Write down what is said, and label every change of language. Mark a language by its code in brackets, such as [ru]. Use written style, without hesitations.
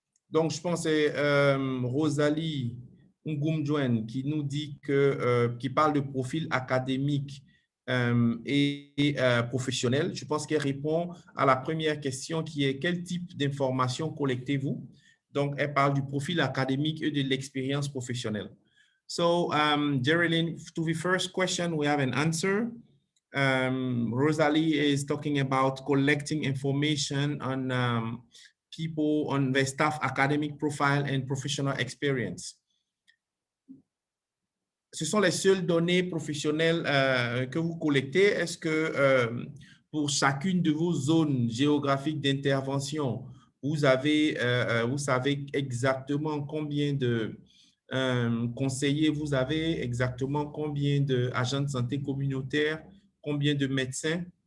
[fr] Donc, je pense que c'est Rosalie Ngumjwen qui nous dit qui parle de profil académique et professionnel. Je pense qu'elle répond à la première question qui est quel type d'informations collectez-vous? Donc, elle parle du profil académique et de l'expérience professionnelle. [en] So, Geraldine, to the first question, we have an answer. Rosalie is talking about collecting information on people, on their staff academic profile and professional experience. [fr] Ce sont les seules données professionnelles que vous collectez. Est-ce que pour chacune de vos zones géographiques d'intervention, vous savez exactement combien de conseillers vous avez, exactement combien d'agents de santé communautaires, combien de médecins?